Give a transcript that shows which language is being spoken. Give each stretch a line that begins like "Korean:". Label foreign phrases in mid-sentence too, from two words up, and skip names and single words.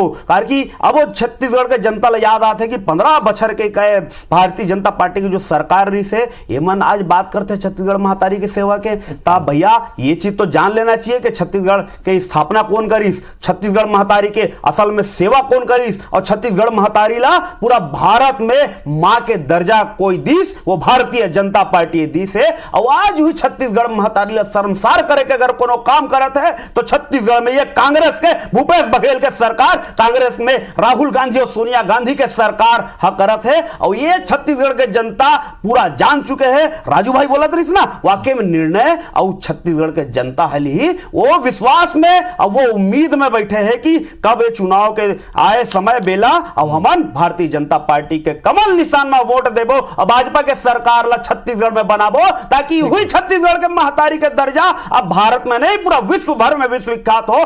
Chhattisgarhi: कि अब वो छत्तीसगढ़ के जनता ला याद आते कि 15 बछर के कहे भारतीय जनता पार्टी की जो सरकार रही से एमन आज बात करते छत्तीसगढ़ महातारी की सेवा के, ता भैया ये चीज तो जान लेना चाहिए कि छत्तीसगढ़ के स्थापना कौन करीस, छत्तीसगढ़ महतारी के असल में सेवा कौन करीस, और छत्तीसगढ़ महतारी ला पूरा भारत में मां के दर्जा कोई दीस वो भारतीय जनता पार्टी दीस है। और आज हुई छत्तीसगढ़ महतारी ला शर्मसार करे के अगर कोनो काम करत है तो छत्तीसगढ़ में ये कांग्रेस के भूपेश बघेल के सरकार, कांग्रेस में राहुल गांधी और सोनिया गांधी के सरकार ह करत है। और ये छत्तीसगढ़ के जनता पूरा जान चुके हैं। राजू भाई बोलत रही ना वाकई में निर्णय और छत्तीसगढ़ के जनता है ही वो विश्वास में और वो उम्मीद में बैठे हैं कि कब ये चुनाव के आए समय बेला और हमन भारतीय जनता पार्टी के कमल निशान में वोट देबो और भाजपा के सरकार ला छत्तीसगढ़ में बनाबो, ताकि हुई छत्तीसगढ़ के महतारी के दर्जा अब भारत में नहीं पूरा विश्व भर में विश्वविख्यात हो।